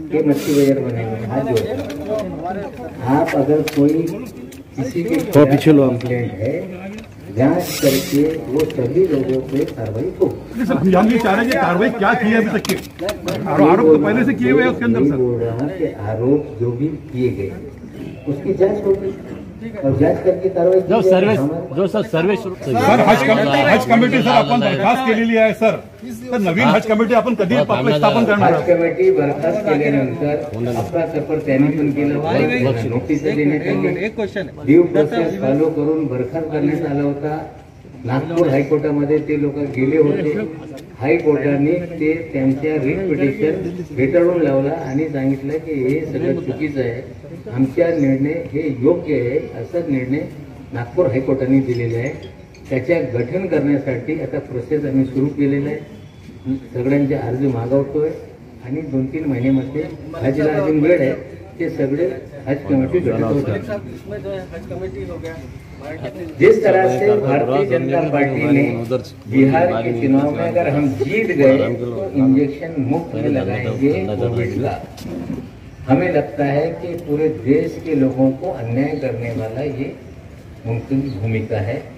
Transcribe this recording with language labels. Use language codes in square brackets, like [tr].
[hi] मच्छी बाजार बनेंगे हाथ जोड़, आप अगर कोई किसी के कंप्लेंट है जांच करके वो सभी लोगों पे कार्रवाई हो। सर हम ये चाह रहे हैं कि कार्रवाई क्या की है अभी तक के आरोप तो पहले से किए हुए हैं उसके अंदर सर। बोल रहा कि आरोप जो भी किए गए उसकी जांच होगी और जांच करके कार्रवाई सर्वे [mr] सर हज कमिटी सर आपण बरखास्त केलेली आहे सर नवीन हज कमिटी आपण कधी स्थापन करणार? हज कमिटी बरखास्त केल्यानंतर आपला पेपर त्यांनी पण केलं, नोटीस देण्यात आली, ड्यू प्रोसेस फॉलो करून बरखास्त करण्यात आला होता। नागपूर हायकोर्टामध्ये ते लोक गेले होते, हायकोर्टाने ते त्यांच्या रिट पिटिशन फेटाळून लावला आणि सांगितलं की हे सगळं चुकीचं आहे, आमचा निर्णय हे योग्य आहे असा निर्णय नागपूर हायकोर्टाने दिलेला आहे। त्याच्या गठन करण्यासाठी आता प्रोसेस आम्ही सुरू केलेला आहे, सगळ्यांचे अर्ज मागवतोय आणि 2-3 महिन्यामध्ये हजला अजून वेळ आहे, ते सगळे हज कमेटी गठित होतात। [hi] जिस तरह से भारतीय जनता पार्टी ने बिहार के चुनाव में अगर हम जीत गए तो इंजेक्शन मुफ्त में लगाएंगे कोविड का, हमें लगता है कि पूरे देश के लोगों को अन्याय करने वाला ये उनकी भूमिका है।